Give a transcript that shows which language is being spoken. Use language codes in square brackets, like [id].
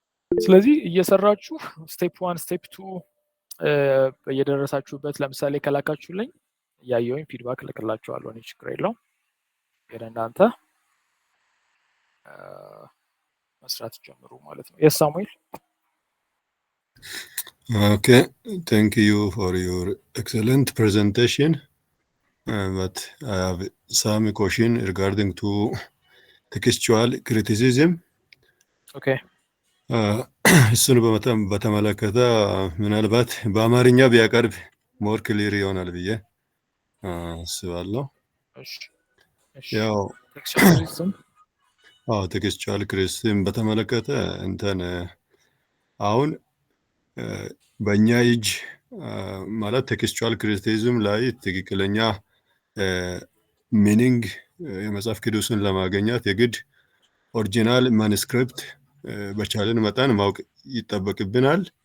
[am] ስለዚህ እየሰራችሁ ስቴፕ 1 ስቴፕ 2 እየደረሳችሁበት ለምሳሌ ከላካችሁልኝ እያየሁኝ ፊድባክ ልክላችኋለሁ። እኔ ችግር የለውም። እናንተ መስራት ጀምሩ ማለት ነው። የስ ሳሙኤል [en] Okay, thank you for your excellent presentation. But I have some question regarding to textual criticism. Okay. [am] እሱን በተመለከተ ምናልባት በአማርኛ ቢያቀርብ ሞር ክሊር ይሆናል ብዬ አስባለሁ። ያው [en] ቴክስቹዋል ክሪቲሲዝም [am] ቴክስቹዋል ክሪቲሲዝም በተመለከተ እንትን አሁን በእኛ እጅ ማለት ቴክስቹዋል ክሪቲሲዝም ላይ ትክክለኛ ሚኒንግ የመጽሐፍ ቅዱስን ለማግኘት የግድ ኦሪጂናል ማኑስክሪፕት በቻለን መጠን ማወቅ ይጠበቅብናል።